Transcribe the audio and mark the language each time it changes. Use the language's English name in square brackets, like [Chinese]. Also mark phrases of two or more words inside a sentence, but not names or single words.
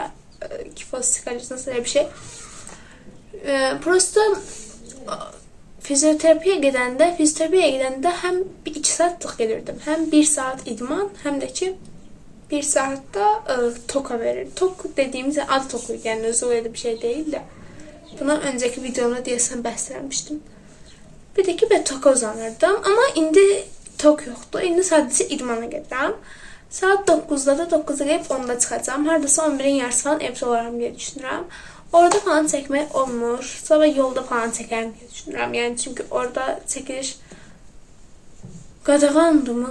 [Turkish] Kifoz nasıl bir şey. [Azerbaijani] Prosto fizioterapiyə gedəndə həm 2 saatlıq gedirdim. Həm 1 saat idman, həm də ki 1 saatda toka verir. [Turkish] Tok dediğimiz ad toku, [Azerbaijani] yəni özü [Turkish] öyle bir şey değil de. Bundan önceki videomda [Azerbaijani] deyəsən bəsləmişdim. Bir də ki ben toka uzanırdım, amma indi tok yoxdur. İndi sadəcə idmana gedirəm. Saat 9'da da 9'da gəlib 10'da çıxacağam. Hardasa 11'in yarısı falan evdə olaram deyə düşünürəm. Orada falan çəkmək olmur. Sabah yolda falan çəkərəm deyə düşünürəm. Yəni çünki orada çəkiliş qadağandır mı?